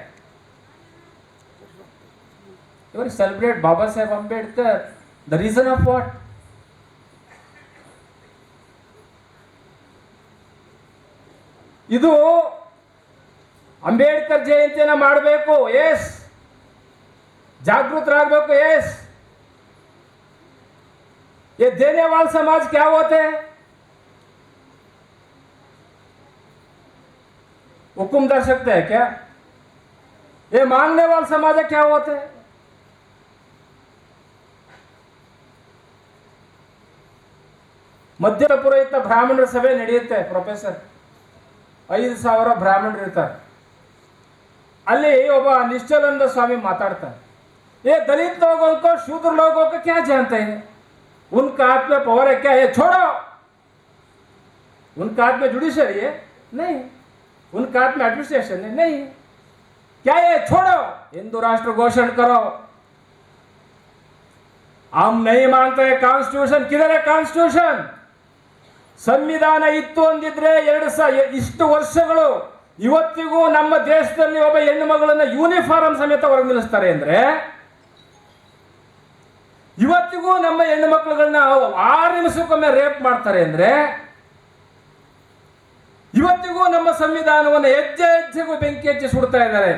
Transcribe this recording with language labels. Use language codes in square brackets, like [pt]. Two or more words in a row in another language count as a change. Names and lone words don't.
[kn] ಇವರು ಸೆಲೆಬ್ರೇಟ್ ಬಾಬಾ ಸಾಹೇಬ್ ಅಂಬೇಡ್ಕರ್. [en] the reason of what? [kn] ಇದು ಅಂಬೇಡ್ಕರ್ ಜಯಂತಿಯನ್ನ ಮಾಡಬೇಕು. ಎಸ್, ಜಾಗೃತರಾಗಬೇಕು. ಎಸ್, [hi] ये देने वाला समाज क्या होते हैं? हुक्म दे सकते हैं क्या? ये मांगने वाला समाज क्या होते हैं? [kn] ಮಧ್ಯ ಪುರೋಹಿತ ಬ್ರಾಹ್ಮಣರ ಸಭೆ ನಡೆಯುತ್ತೆ. ಪ್ರೊಫೆಸರ್ 5,000 ಬ್ರಾಹ್ಮಣರು ಇರ್ತಾರೆ. ಅಲ್ಲಿ ಒಬ್ಬ ನಿಶ್ಚಲಾನಂದ ಸ್ವಾಮಿ ಮಾತಾಡ್ತಾರೆ. [hi] ये दलित लोगों को शूद्र लोगों को क्या जानते हैं? उनका हाथ में पावर है क्या? ये छोड़ो. उनका हाथ में जुडिशरी है? नहीं. उनका हाथ में एडमिनिस्ट्रेशन है? नहीं. क्या ये छोड़ो, हिंदू राष्ट्र घोषण करो. हम नहीं मानते कॉन्स्टिट्यूशन. किधर है कॉन्स्टिट्यूशन? [kn] ಸಂವಿಧಾನ ಇತ್ತು ಅಂದಿದ್ರೆ ಇಷ್ಟು ವರ್ಷಗಳು ಇವತ್ತಿಗೂ ನಮ್ಮ ದೇಶದಲ್ಲಿ ಒಬ್ಬ ಹೆಣ್ಣು ಮಗಳನ್ನ ಯೂನಿಫಾರ್ಮ್ ಸಮೇತ ಹೊರಗೆ ನಿಲ್ಲಿಸ್ತಾರೆ ಅಂದ್ರೆ ಇವತ್ತಿಗೂ ನಮ್ಮ ಹೆಣ್ಣು ಮಕ್ಕಳುಗಳನ್ನ 6 ನಿಮಿಷಕ್ಕೊಮ್ಮೆ ರೇಪ್ ಮಾಡ್ತಾರೆ ಅಂದ್ರೆ, ಇವತ್ತಿಗೂ ನಮ್ಮ ಸಂವಿಧಾನವನ್ನು ಹೆಜ್ಜೆ ಹೆಜ್ಜೆಗೂ ಬೆಂಕಿ ಹಚ್ಚಿ ಸುಡ್ತಾ ಇದ್ದಾರೆ.